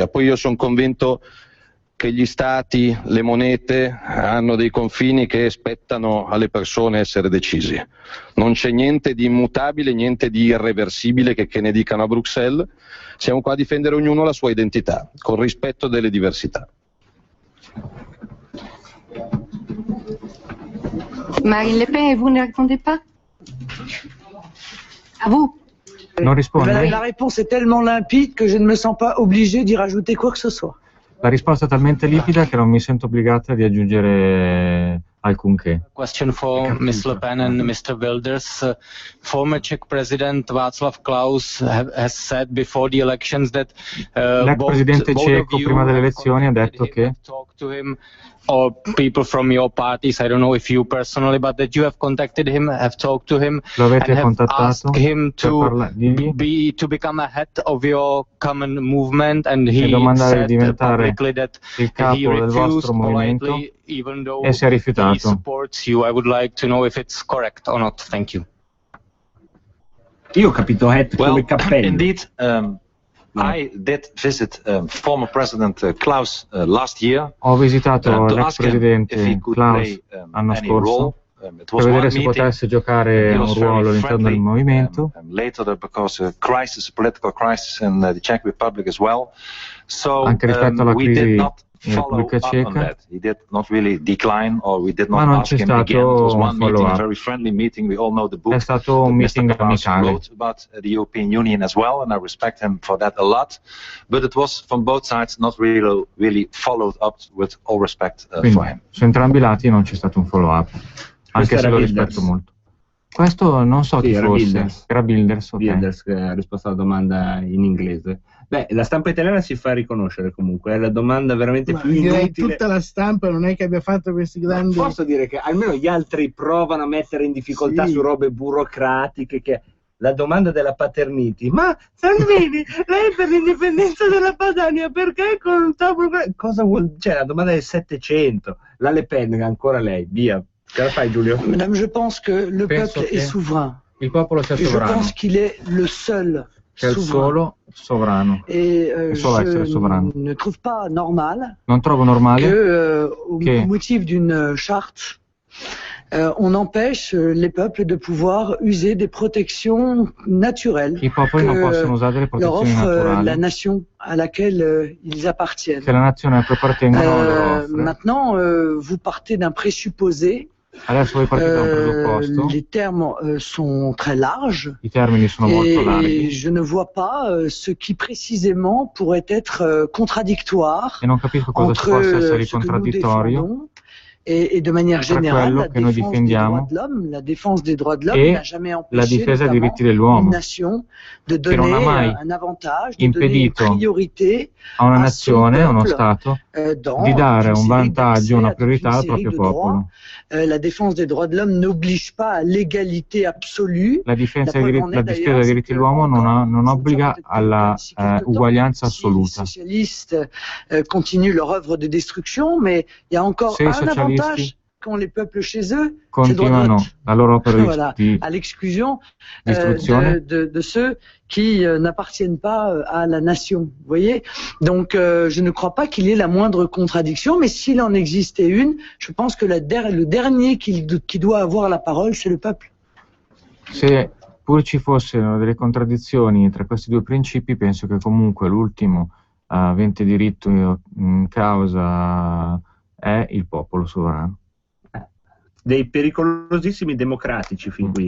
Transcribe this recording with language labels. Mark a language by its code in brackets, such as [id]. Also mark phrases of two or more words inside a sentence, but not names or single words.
[it] Poi io sono convinto che gli stati, le monete hanno dei confini che spettano alle persone essere decisi. Non c'è niente di immutabile, niente di irreversibile che ne dicano a Bruxelles. Siamo qua a difendere ognuno la sua identità, con rispetto delle diversità. [fr] Marine Le Pen, vous ne répondez pas? À vous? [it] Non risponde? [fr] La réponse est tellement limpide que je ne me sens pas obligé d'y rajouter quoi que ce soit. [it] La risposta è talmente limpida che non mi sento obbligata di aggiungere alcunché. [en] Question for Ms. Le Pen and Mr. Wilders. Former Czech President Václav Klaus has said before the elections that [it] l'ex presidente ceco prima delle elezioni ha detto che [en] or people from your parties, I don't know if you personally, but that you have contacted him, have talked to him, and have asked him to become a head of your common movement, and he said publicly that he refused politely, even though he supports you. I would like to know if it's correct or not. Thank you. [it] Io ho capito head come cappello. [en] Indeed. I did visit former President Klaus last year. [it] Ho visitato l'ex presidente Klaus l'anno scorso per vedere se potesse giocare un ruolo all'interno del movimento. [en] Later, because a political crisis in the Czech Republic as well. So [it] anche rispetto alla crisi in Repubblica Ceca, [en] he did not really decline, or we did not [it] ma non [en] ask [it] c'è [en] him again. It was [it] stato [en] one [it] un [en] meeting, a follow-up. very friendly meeting. We all know the book. [it] È stato un meeting amicale. [en] Wrote about the European Union as well, and I respect him for that a lot. But it was from both sides not really followed up with all respect for him. [it] Su entrambi i lati non c'è stato un follow-up, anche se lo rispetto molto. Questo non so chi fosse. Era Wilders, okay. Wilders che ha risposto alla domanda in inglese. Beh, la stampa italiana si fa riconoscere comunque, è la domanda veramente più inutile. Tutta la stampa non è che abbia fatto questi grandi... Posso dire che almeno gli altri provano a mettere in difficoltà su robe burocratiche, che la domanda della paternity. Ma Salvini, lei per l'indipendenza della Padania, perché con il tavolo... Cosa vuol... Cioè, la domanda del 700, la Le Pen, ancora lei, via. Ce la fai, Giulio? [fr] Madame, je pense que le peuple est souverain. [it] Il popolo sia sovrano. [fr] Je pense qu'il est le seul [it] È il solo sovrano. [fr] Et je ne trouve pas normal. [it] Non trovo normale [fr] que, au motif d'une charte, on empêche les peuples de pouvoir user des protections naturelles. [it] I popoli non possono usare delle protezioni naturali. [fr] La nation à laquelle ils appartiennent. [it] Che la nazione a cui appartengono loro offre. [fr] Maintenant, vous partez d'un présupposé. [it] Adesso voi partite da un presupposto. [fr] Les termes sont très larges. [it] I termini sono molto larghi. [fr] Et je ne vois pas ce qui précisément pourrait être contradictoire. [it] E non capisco cosa possa essere contraddittorio. [fr] Et de manière générale, la défense des droits de l'homme n'a jamais empêché une nation de donner un avantage, de donner une priorité [it] a una nazione, a uno Stato, di dare un vantaggio, una priorità al proprio popolo. [fr] La défense des droits de l'homme n'oblige pas à l'égalité absolue. [it] La difesa dei diritti dell'uomo non obbliga alla uguaglianza assoluta. [fr] Les socialistes continuent leur œuvre de destruction, mais il y a encore un avantage qu'ont les peuples chez eux, [it] continuano la loro opera [fr] voilà, à l'exclusion de ceux qui n'appartiennent pas à la nation. Vous voyez? Donc je ne crois pas qu'il y ait la moindre contradiction, mais s'il en existait une, je pense que le dernier qui doit avoir la parole, c'est le peuple. [it] Se pur ci fossero delle contraddizioni tra questi due principi, penso che comunque l'ultimo avente diritto in causa è il popolo sovrano. Dei pericolosissimi democratici fin qui.